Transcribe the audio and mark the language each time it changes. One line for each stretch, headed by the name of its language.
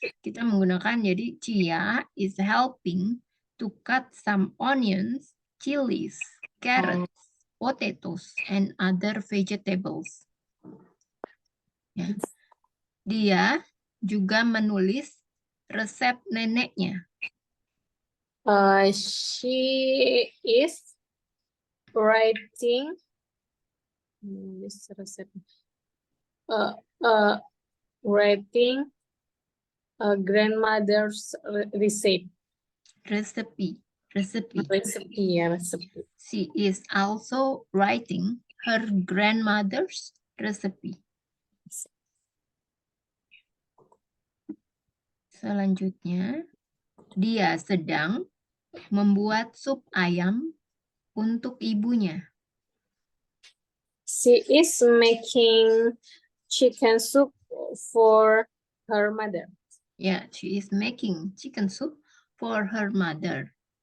Indonesian: Kita menggunakan jadi
English: Cia is helping to cut some onions, chilies, carrots, potatoes, and other vegetables. Ya.
Indonesian: Dia juga menulis resep neneknya.
English: She is writing this recipe. Writing a grandmother's recipe. Recipe. Yeah. She is also writing her grandmother's recipe.
Indonesian: Selanjutnya, dia sedang membuat sup ayam untuk ibunya.
English: She is making chicken soup for her mother. Ya, she is making chicken soup for her mother.